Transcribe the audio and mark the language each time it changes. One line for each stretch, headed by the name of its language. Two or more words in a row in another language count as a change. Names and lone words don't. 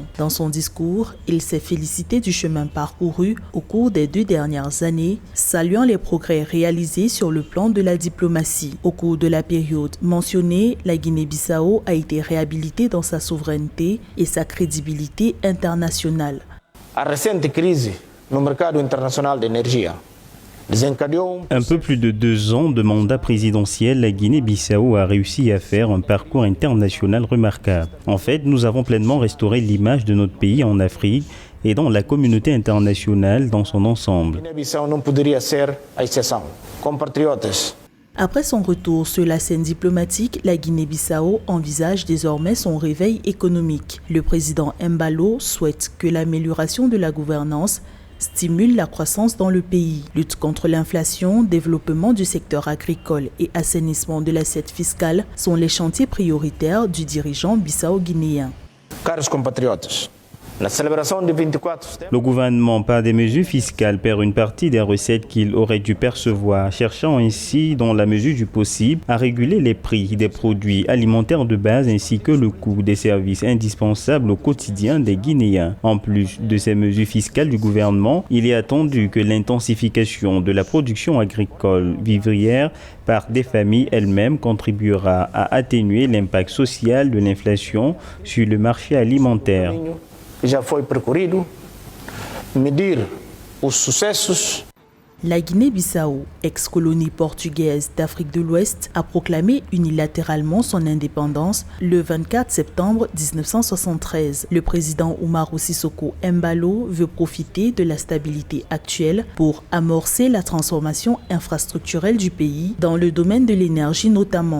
French: Dans son discours, il s'est félicité du chemin parcouru au cours des 2 dernières années, saluant les progrès réalisés sur le plan de la diplomatie. Au cours de la période mentionnée, la Guinée-Bissau a été réhabilitée dans sa souveraineté et sa crédibilité internationale.
Portuguese: A recente crise no mercado internacional de energia desencadeou
French: un peu plus de 2 ans de mandat présidentiel, la Guinée-Bissau a réussi à faire un parcours international remarquable. En fait, nous avons pleinement restauré l'image de notre pays en Afrique et dans la communauté internationale dans son ensemble.
Portuguese: Guiné-Bissau não poderia ser a exceção. Compatriotas,
French: après son retour sur la scène diplomatique, la Guinée-Bissau envisage désormais son réveil économique. Le président Embalo souhaite que l'amélioration de la gouvernance stimule la croissance dans le pays. Lutte contre l'inflation, développement du secteur agricole et assainissement de l'assiette fiscale sont les chantiers prioritaires du dirigeant bissau-guinéen.
Portuguese: caros compatriotas,
French: la célébration du 24 septembre, Le gouvernement, par des mesures fiscales, perd une partie des recettes qu'il aurait dû percevoir, cherchant ainsi, dans la mesure du possible, à réguler les prix des produits alimentaires de base ainsi que le coût des services indispensables au quotidien des Guinéens. En plus de ces mesures fiscales du gouvernement, il est attendu que l'intensification de la production agricole vivrière par des familles elles-mêmes contribuera à atténuer l'impact social de l'inflation sur le marché alimentaire.
Portuguese: que já foi percorrido, medir os sucessos.
French: La Guinée-Bissau, ex-colonie portugaise d'Afrique de l'Ouest, a proclamé unilatéralement son indépendance le 24 septembre 1973. Le président Umaro Sissoco Embalo veut profiter de la stabilité actuelle pour amorcer la transformation infrastructurelle du pays dans le domaine de l'énergie notamment.